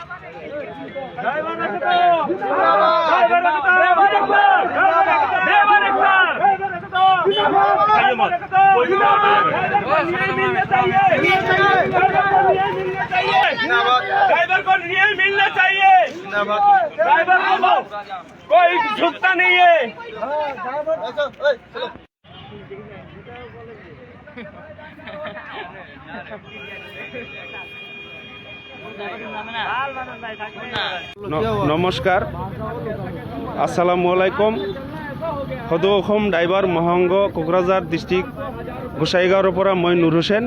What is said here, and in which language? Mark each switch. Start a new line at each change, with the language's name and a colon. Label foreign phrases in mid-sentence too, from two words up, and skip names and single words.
Hindi: ड्राइवर को न्याय मिलना चाहिए, ड्राइवर को कोई झुकता नहीं है।
Arabic: নমস্কাৰ, السلام عليكم.
Assamese: সদৌ অসম ড্ৰাইভাৰ মহাসংঘ কোকৰাঝাৰ ডিষ্ট্ৰিক্ট গোসাইগাঁৱৰ পৰা মই নুৰ হুছেইন।